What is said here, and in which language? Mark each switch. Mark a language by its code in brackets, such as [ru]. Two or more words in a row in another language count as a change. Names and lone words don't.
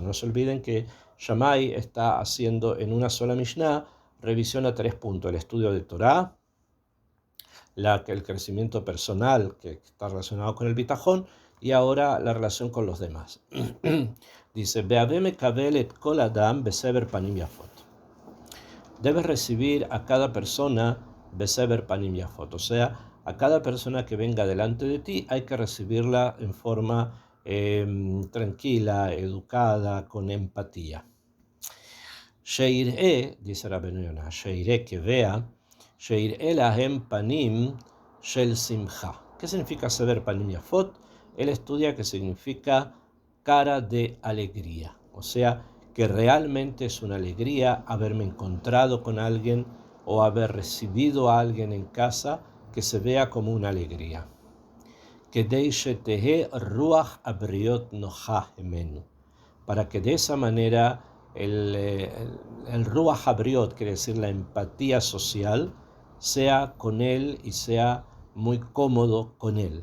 [es] No se olviden que Shammai está haciendo en una sola Mishnah revisión a 3 puntos: el estudio de Torah, el crecimiento personal que está relacionado con el bitajón, y ahora la relación con los demás. Dice, debes recibir a cada persona [he] בסבר פנים יפות, [es] o sea, a cada persona que venga delante de ti hay que recibirla en forma tranquila, educada, con empatía. Sheir'e, dice Rabbeinu Yonah, Sheir'e, que vea, [he] שיראה להם פנים של שמחה. [es] ¿Qué significa saber [he] פנים יפות? [es] Él estudia que significa cara de alegría, o sea, que realmente es una alegría haberme encontrado con alguien o haber recibido a alguien en casa, que se vea como una alegría. Para que de esa manera el [he] רוח הבריות, [es] quiere decir la empatía social, sea con él y sea muy cómodo con él.